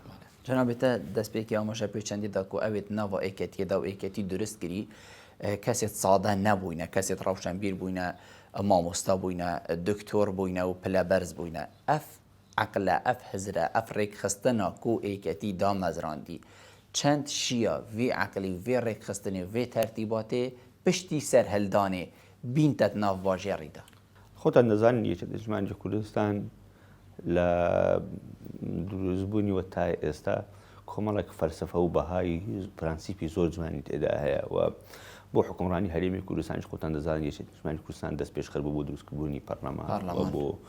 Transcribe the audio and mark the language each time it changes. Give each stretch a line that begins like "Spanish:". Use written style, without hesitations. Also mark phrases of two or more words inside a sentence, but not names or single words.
Kurdish: جەنابێتە دەستپێکی ئاماژە پێچەندیدا و ئەوێت ناوە ئەیکەتیەدا و ئەیکەتی دروستگیری کەسێت سادە نەبووینە کەسێت ڕەوشەنبیر بووینە مامۆستا بووینە دکتۆر بووینە و پلە بەرز بووینە ئەف عقلە ئەف حزرە ئەف ڕێکخستنە و ئەیکەتی دامەزراندی چەند شیە vê عقلی vê ڕێکخستنێ vê تەرتیباتێ پشتی سەرهەلدانێ بینتەت ناو باژێڕیدا
Central Kurdish: خۆتان دەزانین یەکێک نیشتمانی کوردستان لە دروستبوونیوە تا ئێستا کۆمەڵێک فەلسەفە و بەهای پرەنسیپی زۆر جوانی تێدا هەیە و بۆ حکومڕانی هەرێمی کوردستانیش خۆتان دەزانین یەکێک نیشتمانی کوردستان دەست پێشخەر بوو بۆ دروستکردبوونی پەرلەمان بۆ